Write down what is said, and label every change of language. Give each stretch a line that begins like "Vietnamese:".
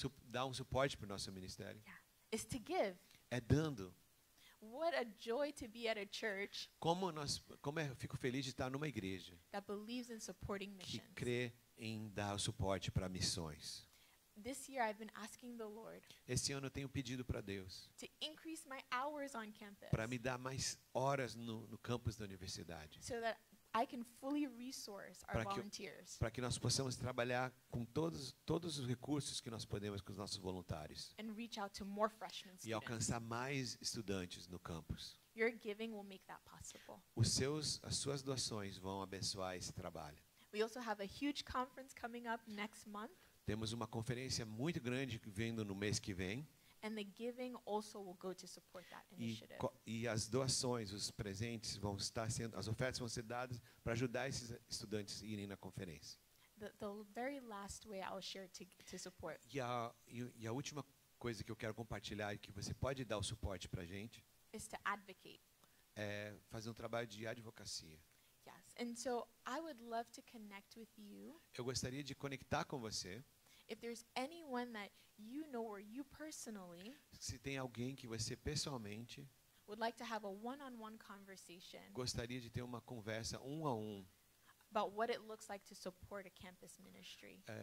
Portuguese: dar um suporte para o nosso ministério
English: is to give.
Portuguese: é dando.
English: What a joy to be at a church
Portuguese: Eu fico feliz de estar numa igreja
English: that believes in supporting
Portuguese: que
English: missions.
Portuguese: crê em dar o suporte para missões.
English: This year I've been asking the Lord
Portuguese: Esse ano eu tenho pedido para Deus
English: to increase my hours on campus
Portuguese: para me dar mais horas no campus da universidade,
English: so that I can fully resource our
Portuguese: Para que eu-
English: volunteers
Portuguese: para que nós possamos trabalhar com todos os recursos que nós podemos com os nossos voluntários
English: and reach out to more freshmen
Portuguese: e
English: students.
Portuguese: alcançar mais estudantes no campus.
English: Your giving will make that possible.
Portuguese: As suas doações vão abençoar esse trabalho.
English: We also have a huge conference coming up next month,
Portuguese: Temos uma conferência muito grande vindo no mês que vem
English: And the giving also will go to support that initiative.
Portuguese: E as doações, os presentes vão estar sendo, as ofertas vão ser dadas para ajudar esses estudantes a irem na conferência.
English: The very last way I'll share to support
Portuguese: E a última coisa que eu quero compartilhar e que você pode dar o suporte para a gente
English: is to advocate.
Portuguese: é fazer um trabalho de advocacia.
English: Yes. And so I would love to connect with you.
Portuguese: Eu gostaria de conectar com você.
English: If there's anyone that you know or you personally
Portuguese: Se tem alguém que você pessoalmente
English: would like to have a one-on-one conversation
Portuguese: gostaria de ter uma conversa um a um,
English: about what it looks like to support a campus ministry.